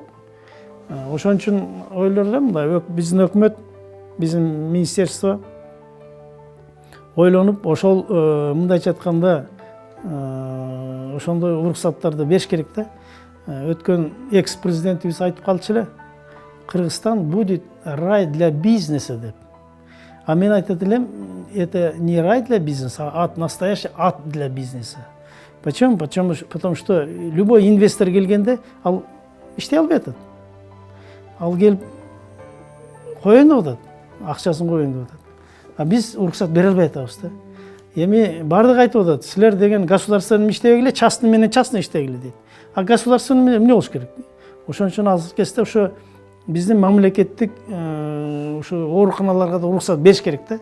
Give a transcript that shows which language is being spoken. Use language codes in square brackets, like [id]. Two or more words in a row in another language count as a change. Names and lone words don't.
[ky] Ошон үчүн ойлор элем, мындай биздин өкмөт, биздин министерство ойлонуп, ошол мындайча айтканда ошондой уруксаттарды бериш керек да. Өткөн экс-президентибиз айтып калчу эле, Кыргызстан [ru] будет рай для бизнеса [ky] деп. А мен айтат элем, [ru] это не рай для бизнеса, а настоящий ад для бизнеса. Почему? Потому что любой инвестор [ky] келгенде ал иштей албай атат. Ал келип коеюн деп атат, акчасын коеюн деп атат. А биз уруксат бере албай атабыз да. Эми баардыгы айтып атат, силер деген государственный иштебегиле, частный менен частный иштегиле дейт. А государственный менен эмне болуш керек? Ошон үчүн азыркы кезде ошо биздин мамлекеттик ушу ооруканаларга да уруксат бериш керек да.